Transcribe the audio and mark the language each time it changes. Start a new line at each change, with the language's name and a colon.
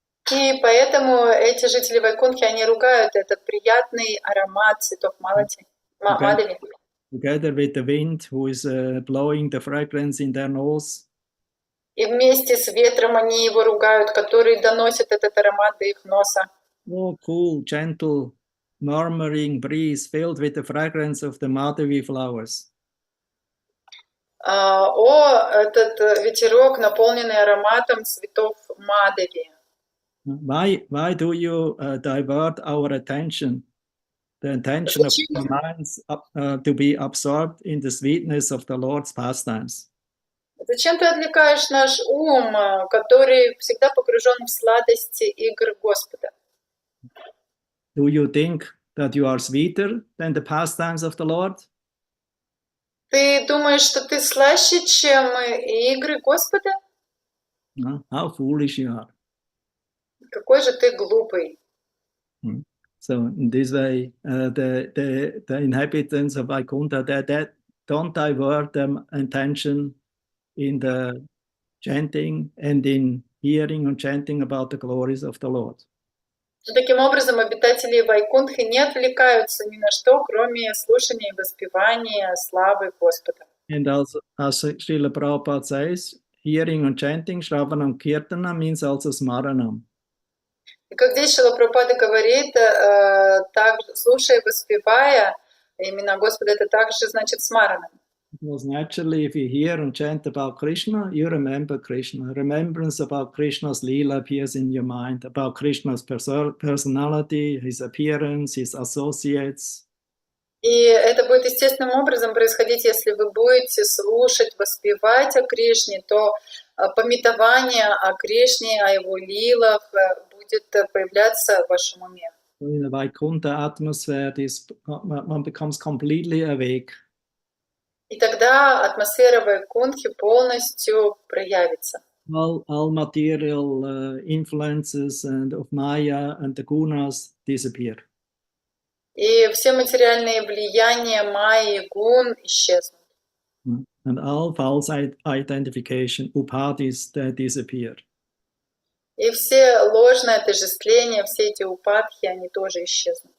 Russian: И поэтому эти жители Вайкунтхи, они ругают этот приятный аромат цветов Малади.
English: Together with the wind who is blowing the fragrance in their nose.
Russian: И вместе с ветром они его ругают, который доносит этот аромат до их носа.
English: Oh, cool, gentle, murmuring breeze filled with the fragrance of the Madhavi flowers.
Russian: Этот ветерок, наполненный ароматом цветов Мадhavi.
English: Why do you divert our attention, the attention of our minds, to be absorbed in the sweetness of the Lord's pastimes?
Russian: Зачем ты отвлекаешь наш ум, который всегда погружен в сладости игр Господа?
English: Do you think that you are sweeter than the pastimes of the Lord?
Russian: Ты думаешь, что ты слаще, чем игры Господа?
English: How foolish you are.
Russian: Какой же ты глупый.
English: So in this way, the inhabitants of Vaikuntha, that don't divert their attention in the chanting and in hearing and chanting about the glories of the Lord.
Russian: Таким образом, обитатели Вайкунтхи не отвлекаются ни на что, кроме слушания и воспевания славы Господа.
English: And also, as Srila Prabhupada says, hearing and chanting, Shravanam Kirtana, means also Smaranam.
Russian: И как здесь Шрила Прабхупада говорит, так, слушая, воспевая имена Господа, это также значит смаранам.
English: Because naturally, if you hear and chant about Krishna, you remember Krishna. Remembrance about Krishna's Leela appears in your mind, about Krishna's personality, his appearance, his associates.
Russian: И это будет естественным образом происходить, если вы будете слушать, воспевать о Кришне, то памятование о Кришне, о его лилах будет появляться в вашем уме.
English: In the Vaikuntha atmosphere, one becomes completely awake.
Russian: И тогда атмосфера Вайкунтхи полностью проявится.
English: All material influences and of Maya and the gunas disappear.
Russian: И все материальные влияния майи и гун исчезнут.
English: And all false identification, upadhis, they disappear.
Russian: И все ложные отождествления, все эти упадхи, они тоже исчезнут.